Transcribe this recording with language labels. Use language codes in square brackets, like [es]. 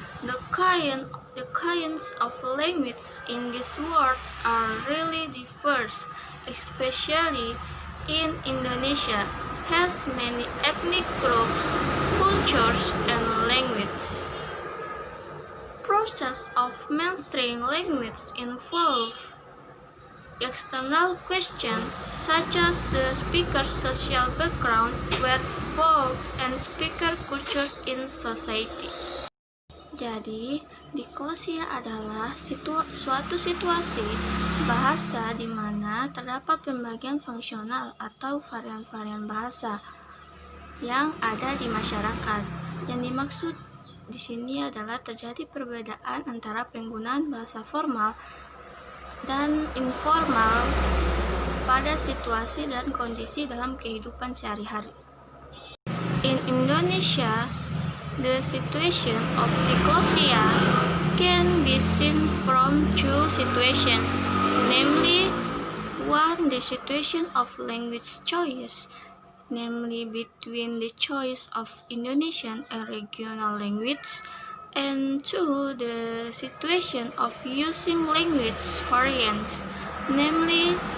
[en] The kinds of language in this world are really diverse, especially in Indonesia, has many ethnic groups, cultures, and languages. Process of mastering language involve external questions such as the speaker's social background, whereabouts, and speaker culture in society. [id] Jadi, diglossia adalah suatu situasi bahasa di mana terdapat pembagian fungsional atau varian-varian bahasa yang ada di masyarakat. Yang dimaksud di sini adalah terjadi perbedaan antara penggunaan bahasa formal dan informal pada situasi dan kondisi dalam kehidupan sehari-hari. [en] In Indonesia, the situation of diglossia can be seen from two situations, namely, one, the situation of language choice, namely between the choice of Indonesian and regional language, and two, the situation of using language variants, namely